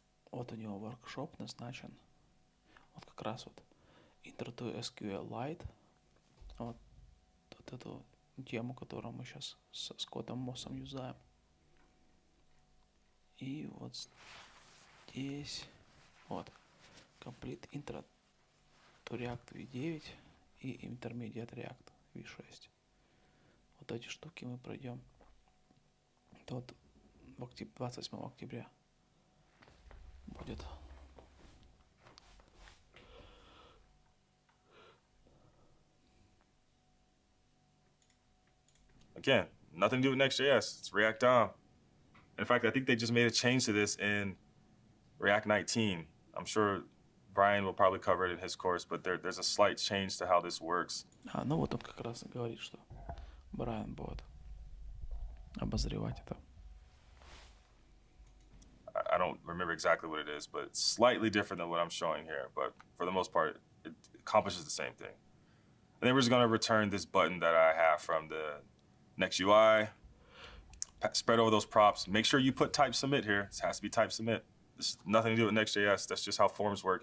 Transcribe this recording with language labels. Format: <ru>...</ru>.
<ru>Вот у него воркшоп назначен. Вот как раз вот Intro to SQLite. Вот эту тему, которую мы сейчас с Скоттом Моссом юзаем. И вот здесь вот Complete Intro to React V9 и Intermediate React V6. Вот эти штуки мы пройдем. Это вот 28 октября будет.</ru> <en>Again, nothing to do with Next.js. It's React DOM. In fact, I think they just made a change to this in React 19. I'm sure Brian will probably cover it in his course, but there's a slight change to how this works.</en> <ru>Ну вот он как раз говорит, что Брайан будет обозревать это.</ru> <en>I don't remember exactly what it is, but it's slightly different than what I'm showing here. But for the most part, it accomplishes the same thing. And then we're just going to return this button that I have from the Next.UI. Spread over those props. Make sure you put type submit here. This has to be type submit. This has nothing to do with Next.js. That's just how forms work.</en>